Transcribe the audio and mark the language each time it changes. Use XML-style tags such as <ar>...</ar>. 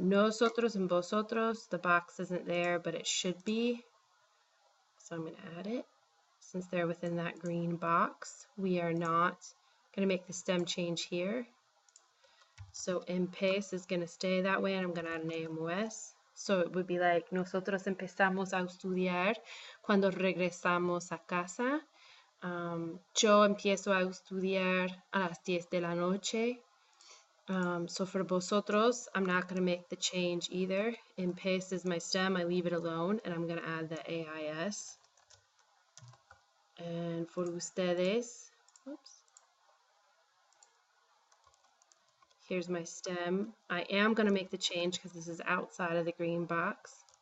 <en>Nosotros and vosotros, the box isn't there, but it should be, so I'm going to add it. Since they're within that green box, we are not going to make the stem change here. So empieza is going to stay that way, and I'm going to add an AMOS. So it would be like,</en> <es>nosotros empezamos a estudiar cuando regresamos a casa. Yo empiezo a estudiar a las 10 de la noche.</es> <en>So for vosotros, I'm not going to make the change either. Empieza is my stem, I leave it alone, and I'm going to add the AIS. And for ustedes, oops. Here's my stem. I am going to make the change because this is outside of the green box.</en>